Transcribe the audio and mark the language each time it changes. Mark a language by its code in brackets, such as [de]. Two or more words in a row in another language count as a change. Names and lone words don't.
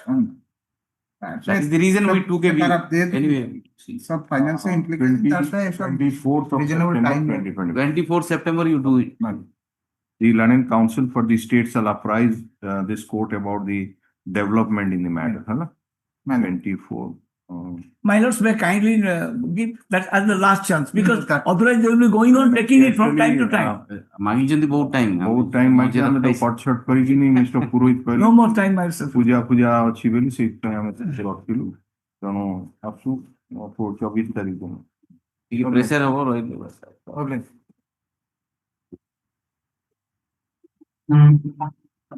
[en] That is the reason we took a view. Anyway, Some financial implications, that's why. 24th of Reasonable September time. 2020. 24th September you do it. The Learning Council for the State shall apprise this court about the development in the matter. [hi] है ना? 24. [en] My lords may kindly give that as the last chance because that- otherwise they will be going on taking it from time to time. [or] ମାଗିଛନ୍ତି ବହୁତ time. ବହୁତ time ମାଗି ଆମେ ତ କଟ୍ ଛଟ୍ କରିକି ମିଷ୍ଟର ପୁରୋହିତ କହିଲେ [en] No more time, my lords. [or] ପୂଜା ଅଛି ବୋଲି ସେଇଥିପାଇଁ ଆମେ ସେ ରଖିଲୁ ତେଣୁ ଆସୁ 24 ତାରିଖ ଦିନ ଟିକେ ପ୍ରେସର ହବ ରହିଲେ। [en] Okay.